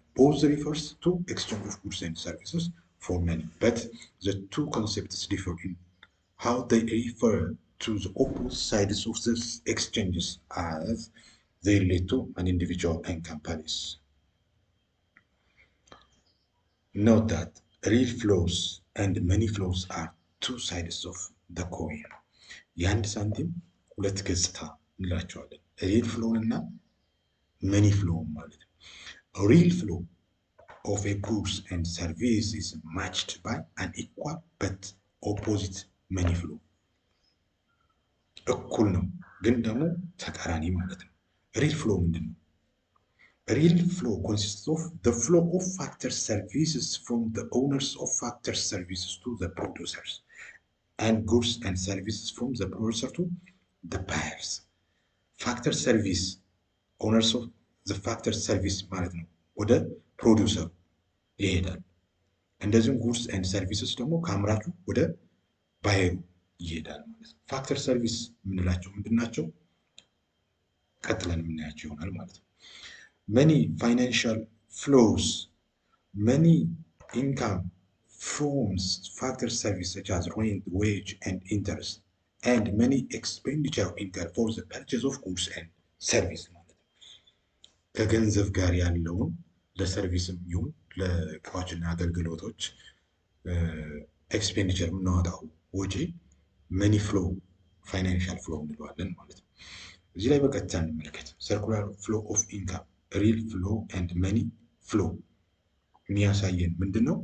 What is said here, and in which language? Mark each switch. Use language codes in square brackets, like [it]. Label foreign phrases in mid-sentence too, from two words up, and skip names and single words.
[en] Both refers to exchange of goods and services for money, but the two concepts differ in how they refer to the opposite sides of these exchanges as they relate to an individual and companies. Note that real flows and money flows are two sides of the coin. [am] የአንድ ሳንቲም ሁለት ገጽታ እንላቸዋለን። ሪል ፍሎውን እና መኒ ፍሎውን ማለት ነው። [en] real flow of a goods and service is matched by an equal but opposite money flow. [am] እኩል ነው ግን ደግሞ ተቃራኒ ማለት ነው። ሪል ፍሎ ምንድን ነው? [en] Real flow consists of the flow of factor services from the owners of factor services to the producers and goods and services from the producer to the buyers. Factor service owners of the factor service [am] ማለት ነው ወደ ፕሮዲውሰሩ ይሄዳል። እንደዚሁም [en] goods and services [am] ደግሞ ከአምራቹ ወደ ባየሩ ይሄዳል ማለት ነው። ፋክተር ሰርቪስ የምንላቸው ምንድን ናቸው? ቀጥለን የምናያቸው ይሆናል ማለት ነው። [en] many financial flows, many income from factor service such as rent, wage, and interest, and many expenditure incurred for the purchase of goods and service [am] ማለት ነው። ከገንዘብ ጋር ያለውን ለሰርቪስም ይሁን ለእቃዎችና አገልግሎቶች ኤክስፔንዲቸር የምናወጣው ወጪ [en] money flow financial flow [am] እንለዋለን ማለት ነው። እዚህ ላይ በቀጥታ እንመልከት። [en] circular flow of income real flow and money flow [am] የሚያሳየን ምንድን ነው?